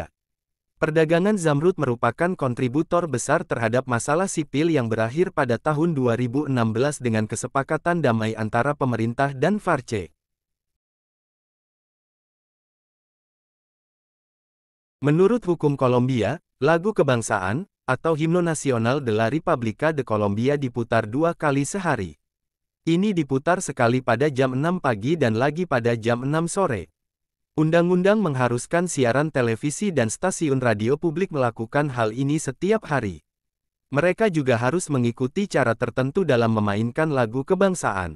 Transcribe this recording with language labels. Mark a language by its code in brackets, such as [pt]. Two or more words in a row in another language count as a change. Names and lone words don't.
[id] Perdagangan zamrud merupakan kontributor besar terhadap masalah sipil yang berakhir pada tahun 2016 dengan kesepakatan damai antara pemerintah dan FARC. Menurut hukum Kolombia, lagu kebangsaan, atau himno nasional de la República de Colombia diputar 2 kali sehari. Ini diputar sekali pada jam 6 pagi dan lagi pada jam 6 sore. Undang-undang mengharuskan siaran televisi dan stasiun radio publik melakukan hal ini setiap hari. Mereka juga harus mengikuti cara tertentu dalam memainkan lagu kebangsaan.